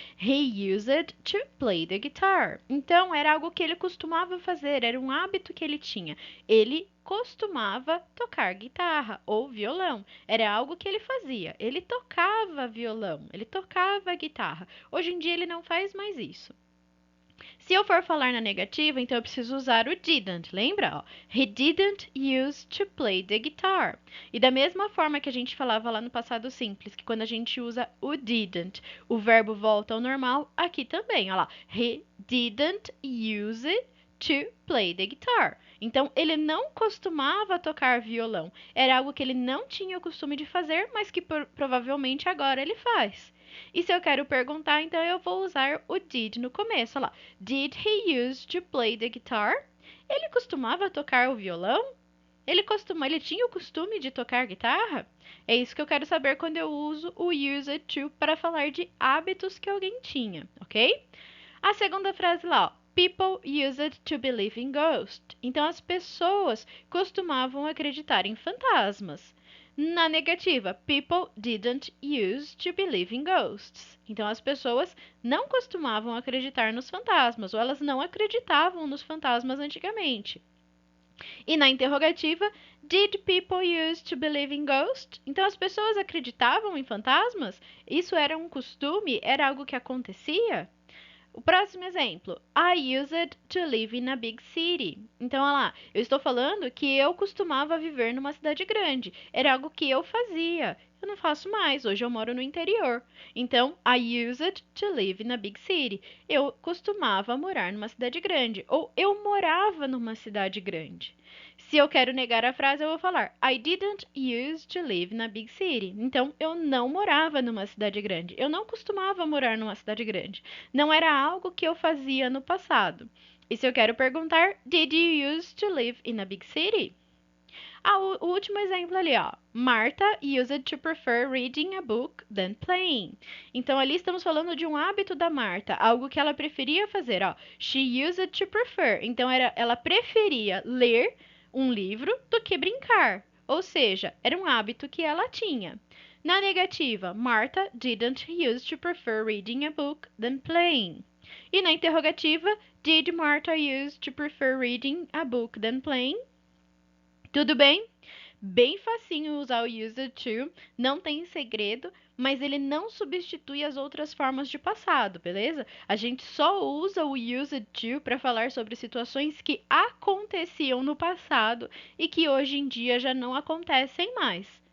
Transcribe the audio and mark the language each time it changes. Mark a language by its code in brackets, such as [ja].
[en] He used to play the guitar. [pt] Então era algo que ele costumava fazer, era um hábito que ele tinha. Ele costumava tocar guitarra ou violão. Era algo que ele fazia. Ele tocava violão, ele tocava guitarra. Hoje em dia ele não faz mais isso. Se eu for falar na negativa, então eu preciso usar o didn't, lembra? [en] Ó, he didn't use to play the guitar. [pt] E da mesma forma que a gente falava lá no passado simples, que quando a gente usa o didn't, o verbo volta ao normal, aqui também, ó lá. [en] He didn't use it to play the guitar. [pt] Então, ele não costumava tocar violão. Era algo que ele não tinha o costume de fazer, mas que provavelmente agora ele faz. E se eu quero perguntar, então eu vou usar o did no começo. Olha lá. [en] Did he use to play the guitar? [pt] Ele costumava tocar o violão? Ele tinha o costume de tocar guitarra? É isso que eu quero saber quando eu uso o use to para falar de hábitos que alguém tinha, ok? A segunda frase lá, ó. [en] People used to believe in ghosts. [pt] Então, as pessoas costumavam acreditar em fantasmas. Na negativa, [en] people didn't use to believe in ghosts. [pt] Então, as pessoas não costumavam acreditar nos fantasmas, ou elas não acreditavam nos fantasmas antigamente. E na interrogativa, [en] did people use to believe in ghosts? [pt] Então, as pessoas acreditavam em fantasmas? Isso era um costume? Era algo que acontecia? O próximo exemplo. [en] I used to live in a big city. [pt] Então, olha lá, eu estou falando que eu costumava viver numa cidade grande. Era algo que eu fazia. Eu não faço mais, hoje eu moro no interior. Então, [en] I used to live in a big city. [pt] Eu costumava morar numa cidade grande. Ou eu morava numa cidade grande. Se eu quero negar a frase, eu vou falar [en] I didn't use to live in a big city. [pt] Então, eu não morava numa cidade grande. Eu não costumava morar numa cidade grande. Não era algo que eu fazia no passado. E se eu quero perguntar, [en] did you use to live in a big city? [pt] O último exemplo ali, ó. [en] Martha used to prefer reading a book than playing. [pt] Então, ali estamos falando de um hábito da Marta, algo que ela preferia fazer, ó. [en] She used to prefer. [pt] Então, ela preferia ler um livro do que brincar. Ou seja, era um hábito que ela tinha. Na negativa, [en] Martha didn't use to prefer reading a book than playing. [pt] E na interrogativa, [en] did Martha use to prefer reading a book than playing? [pt] Tudo bem? Bem facinho usar o used to, não tem segredo, mas ele não substitui as outras formas de passado, beleza? A gente só usa o used to para falar sobre situações que aconteciam no passado e que hoje em dia já não acontecem mais.